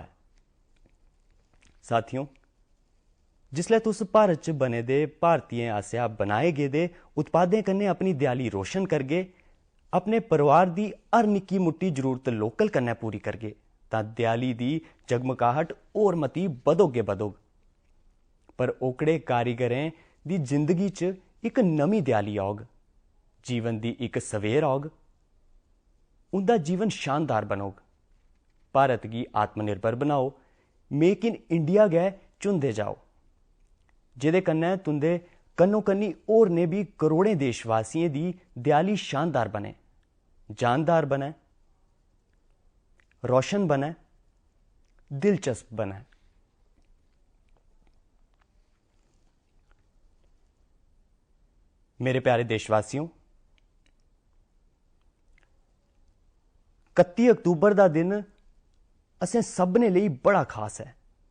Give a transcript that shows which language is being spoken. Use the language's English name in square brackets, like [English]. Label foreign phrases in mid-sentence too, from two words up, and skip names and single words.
[Dogri] साथियों, जिसलै तुस भारत च बने दे भारतीयें आसेआ बनाए गेदे उत्पादें कन्नै अपनी देआली रोशन करगे, अपने परिवार दी हर निक्की मुट्टी जरूरत लोकल कन्नै पूरी करगे, तां देआली दी जगमगाहट होर मती बधोगे बधोग। पर ओकड़े कारीगरें दी जिंदगी च इक नमीं देआली औग, जीवन दी इक सवेर औग, उंदा जीवन शानदार बनोग। भारत गी आत्मनिर्भर बनाओ, मेक इन इंडिया गै चुनदे जाओ, जेह्दे कन्नै तुंदे कन्नो कन्नी होरनें बी करोड़ें देशवासियें दी देआली शानदार बने, जानदार बने, रोशन बने, दिलचस्प बने। मेरे प्यारे देशवासियों, 31 अक्तूबर दा दिन असें सभनें लेई बड़ा खास है।